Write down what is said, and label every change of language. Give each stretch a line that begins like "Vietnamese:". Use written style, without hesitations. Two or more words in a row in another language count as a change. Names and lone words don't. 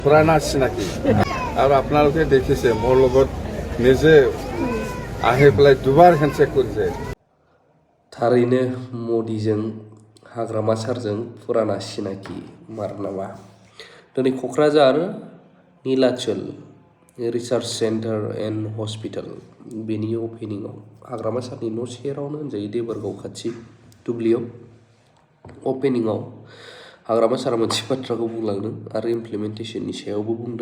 Assamese: পুরানা চিনাকি আৰু আপোনালোকে দেখিছে মোৰ লগত নিজে আহি পেলাই দুবাৰ হেণ্ডশেক কৰিছে।
Bodo: थारैनो मदिजों हाग्रामा सारजों फुराना सिनाखि मार नामा। दिनै क'क्राझार नीलाचल रिसार्च सेन्टार एन्ड हस्पिटाल बेनि अपेनिंआव हाग्रामा सारनि न' सेरावनो होनजायो देबोरगाव खाथि दुब्लियाव अपेनिंआव हाग्रामा सारा मोनसे बाथ्राखौ बुंलांदों आरो इमप्लिमेन्टेसननि सायावबो बुंदों।